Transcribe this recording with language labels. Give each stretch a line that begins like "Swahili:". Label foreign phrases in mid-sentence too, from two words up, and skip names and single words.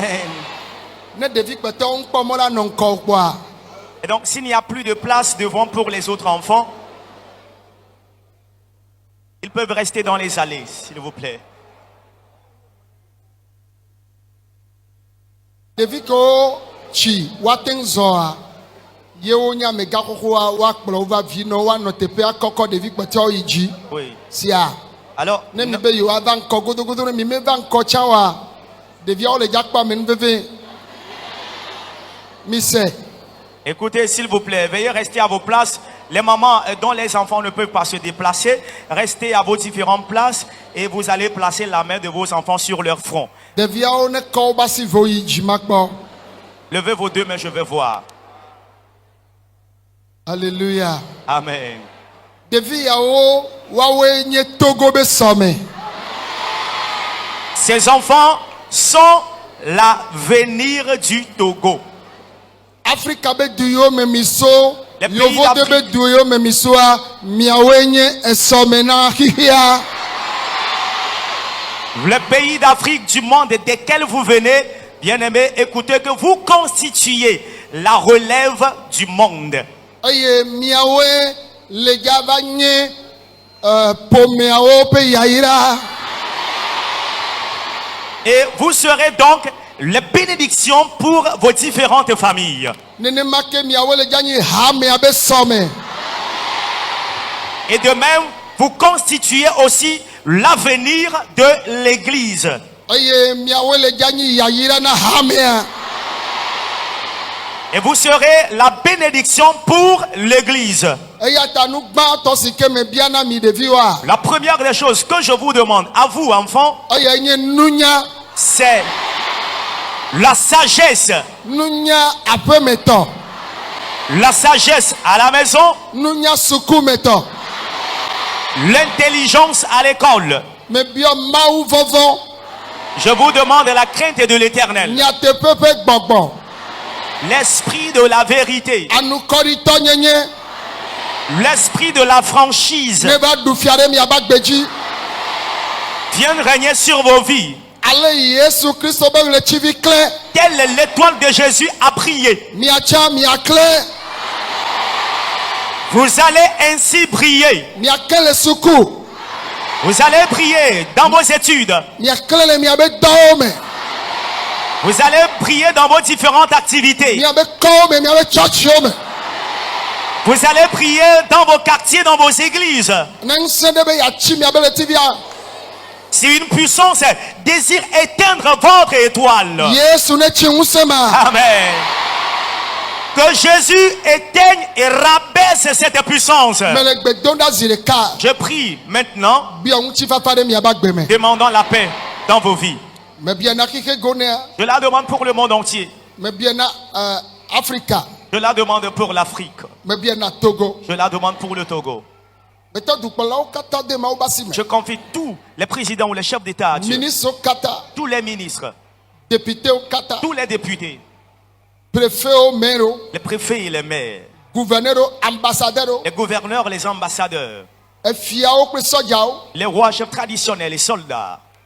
Ewe: Ne ɖevi kpetɔwo ŋkpɔ mɔ la nɔ ŋkɔ kpɔa.
French: Et donc, s'il n'y a plus de place devant pour les autres enfants, ils peuvent rester dans les allées, s'il vous plaît.
Ewe: Ɖevi kewo tsi woate ŋu zɔa ye wonye amegã xoxoa woakplɔ wova vi nɔ woanɔ teƒea kɔkɔ ɖevi kpetɔwo yi dzi.
French: Oui.
Ewe: Sia.
French: Alors,
Ewe: Ne mi be yewoava ŋkɔ godogodo ne mi meva ŋkɔ tsã oa ɖeviawo le dzakpa me nu vevie. Mi se.
French: écoutez, s'il vous plaît, veuillez rester à vos places. Les mamans dont les enfants ne peuvent pas se déplacer, restez à vos différentes places et vous allez placer la main de vos enfants sur leur front.
Ewe: Ɖeviawo ne kɔ wobe asi vo yi dzi ma kpɔ.
French: Levez vos deux mains, je vais voir. Alléluia. Amen.
Ewe: Ɖevi yawo woawoe nye Togo be sɔme.
French: Ces enfants sont l'avenir du Togo.
Ewe: Afrika be du yiwo me mi so.
French: Les pays
Ewe: Yovo de be
French: d'Afrique.
Ewe: du yiwo me mi soa miawoe nye esɔme na xixia.
French: Les pays d'Afrique, du monde desquels vous venez, bien-aimés, écoutez que vous constituez la relève du monde.
Ewe: Eye miawoe le dza va nye ƒomeawo ƒe yayra.
French: Et vous serez donc les bénédictions pour vos différentes familles.
Ewe: Nenema ke miawoe le dza nye hamea be sɔme.
French: Et de même, vous constituez aussi l'avenir de l'Église.
Ewe: Eye miawoe le dza nye yayra na hamea.
French: Et vous serez la bénédiction pour l'Église.
Ewe: Eya ta nu gbãtɔ si ke me bia na mi ɖeviwoa.
French: La première des choses que je vous demande à vous, enfants,
Ewe: Eye nye nunya.
French: c'est la sagesse.
Ewe: Nunya aƒemetɔ.
French: La sagesse à la maison,
Ewe: Nunya sukumetɔ.
French: l'intelligence à l'école.
Ewe: Me biɔ Mawu vɔvɔ.
French: Je vous demande la crainte de l'Éternel,
Ewe: Nyateƒe ƒe gbɔgbɔ.
French: l'esprit de la vérité,
Ewe: Anukɔɖitɔ nyenye.
French: l'esprit de la franchise
Ewe: Ne va ɖu fia ɖe miaba gbe dzi.
French: viennent régner sur vos vies.
Ewe: Ale Yesu Kristo be ɣletivi klẽ.
French: Telle l'étoile de Jésus a brillé.
Ewe: Miatsã miaklẽ.
French: Vous allez ainsi briller.
Ewe: Miaklẽ le suku.
French: Vous allez briller dans vos études.
Ewe: Miaklẽ le miabe dɔwo me.
French: Vous allez briller dans vos différentes activités.
Ewe: Miabe kɔwo me miabe tsɔtsiwo me.
French: Vous allez briller dans vos quartiers, dans vos églises.
Ewe: Ne ŋusẽ ɖe be yeatsi miabe ɣletivia.
French: Si une puissance désire éteindre votre étoile,
Ewe: Yesu ne tsi ŋusẽ ma. amen.
French: Que Jésus éteigne et rabaisse cette puissance.
Ewe: Me le gbe dom ɖa zi ɖeka.
French: Je prie maintenant,
Ewe: Biɔ ŋutifafa ɖe miaba gbe me.
French: demandant la paix dans vos vies.
Ewe: Me bia na xixe gonea.
French: Je la demande pour le monde entier.
Ewe: Me bia na Afrika.
French: Je la demande pour l'Afrique.
Ewe: Me bia na Togo.
French: Je la demande pour le Togo.
Ewe: Betɔ dukplɔlawo katã de Mawu be asi me.
French: Je confie tous les présidents ou les chefs d'État à Dieu.
Ewe: Ministrewo katã.
French: Tous les ministres,
Ewe: Députéwo katã.
French: tous les députés,
Ewe: Préfetwo maires.
French: les préfets et les maires, gouverneur, ambassadeur, les gouverneurs, les ambassadeurs,
Ewe: fiao kple sɔdzawo.
French: les rois chefs traditionnels, les soldats.